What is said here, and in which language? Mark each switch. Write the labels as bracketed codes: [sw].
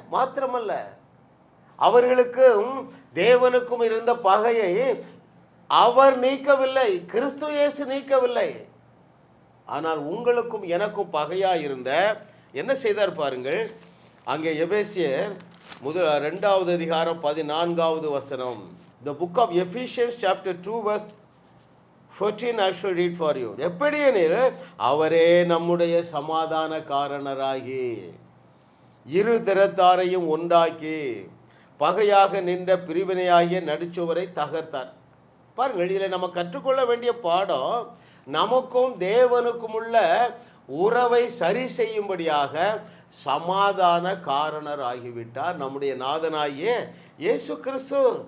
[ta] மாத்திரமல்ல, அவர்களுக்கும் தேவனுக்கும் இருந்த பகையை அவர் நீக்கவில்லை, கிறிஸ்து இயேசு நீக்கவில்லை. ஆனால் உங்களுக்கும் எனக்கும் பகையா இருந்த என்ன செய்தார் பாருங்கள். அங்கே எபேசியர் 2வது அதிகாரம் 14வது வசனம். [en] The book of Ephesians chapter 2 verse 14 I shall read for you. [ta] எப்படியெனில் அவரே நம்முடைய சமாதான காரணராகி இரு திறத்தாரையும் உண்டாக்கி பகையாக நின்ற பிரிவினையாகிய நடுச்சுவரை தகர்த்தார். பாருங்கள், இதில் நம்ம கற்றுக்கொள்ள வேண்டிய பாடம், நமக்கும் தேவனுக்கும் உள்ள உறவை சரி செய்யும்படியாக சமாதான காரணர் ஆகிவிட்டார் நம்முடைய நாதனாகிய இயேசு கிறிஸ்து.